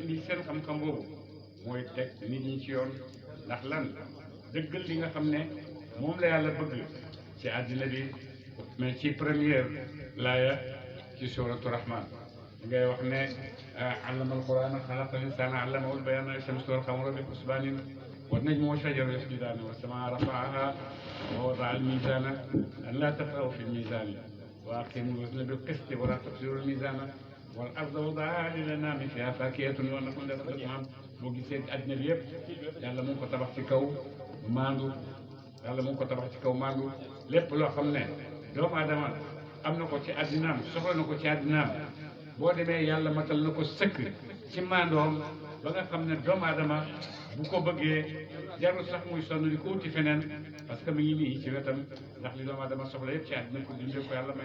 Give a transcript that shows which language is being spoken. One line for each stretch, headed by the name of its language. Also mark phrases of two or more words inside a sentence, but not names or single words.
Wolof: indi seen xam-xam boobu mooy teg nit ñi ci yoon ndax lan dëggal li nga xam ne moom la yàlla bëgg ci àddina bi mais ci première laaya ci suratu rahman ngay wax ne
Arabic: علم القرآن خلق الإنسان علمه البيان الشمس والقمر بحسبان والنجم والشجر يسجدان والسماء رفعها ووضع الميزان أن لا تطغوا في الميزان وأقيموا الوزن بالقسط ولا تخسروا الميزان والأرض وضعها للأنام فيها فاكهة ونخل لكم
Wolof: boo gisee àddina bi yëpp yàlla mu ngi ko tabax ci kaw maandu yàlla mu ngi ko tabax ci kaw maandu lépp loo xam ne doomu aadama am na ko ci àddinaam soxla na ko ci àddinaam boo demee yàlla matal na ko sëkk ci maandoom ba nga xam ne doomu aadama bu ko bëggee jarul sax muy sonn di ko wuti feneen
French: parce que
Wolof: mi ngi nii ci wetam ndax li doomu aadama soxla yëpp ci àddina ko dundee ko yàlla